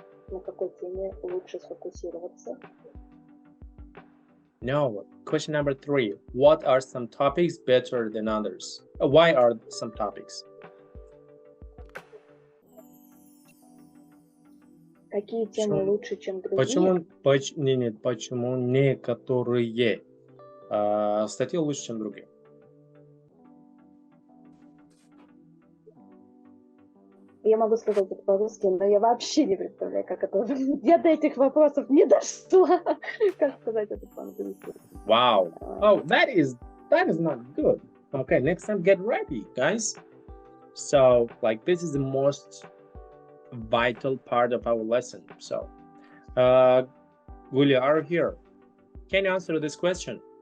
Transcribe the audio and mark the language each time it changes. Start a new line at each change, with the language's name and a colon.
Russian: На какой теме лучше сфокусироваться?
English: No, question number 3. What are some topics better than others? Why are some topics?
Russian: Какие темы лучше, чем другие? Почему некоторые статьи лучше, чем другие? Я могу сказать это по-русски, но я вообще не представляю, как это... Я до этих вопросов не дошла. Как сказать это по-английски?
English: Wow. Oh, that is not good. Okay, next time get ready, guys. So, like, this is the most vital part of our lesson. So, Julia, are you here? Can you answer this question?